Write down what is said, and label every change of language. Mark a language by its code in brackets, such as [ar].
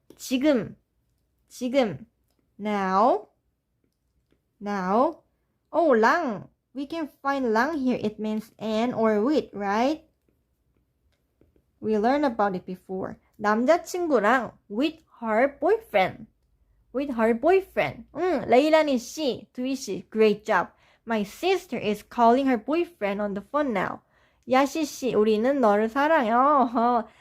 [ko] 지금. Now. [en] Oh, 랑. We can find 랑 here. It means and or with, right? We learned about it before. 남자친구랑 with her boyfriend. 레일라니 씨, 두이 씨, great job. My sister is calling her boyfriend on the phone now. [ko] 야시 씨, 우리는 너를 사랑해요.